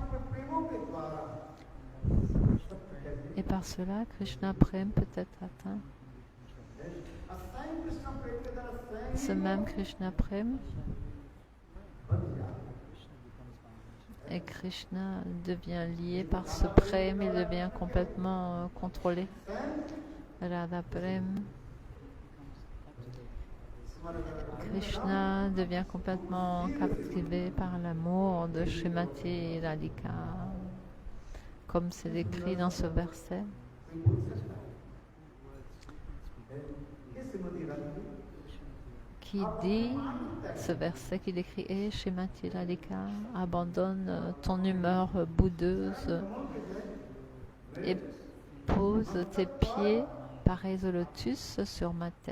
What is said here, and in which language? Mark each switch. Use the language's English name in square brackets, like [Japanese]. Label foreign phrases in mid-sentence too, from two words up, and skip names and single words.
[French] Et par cela, Krishna Prem peut être atteint. Ce même Krishna Prem et Krishna devient lié par ce Prem, il devient complètement contrôlé. Radha Prem. Krishna devient complètement captivé par l'amour de Srimati Radhika, comme c'est décrit dans ce verset. Qui dit ce verset qui décrit « Srimati Radhika, abandonne ton humeur boudeuse et pose tes pieds pareils au lotus sur ma tête.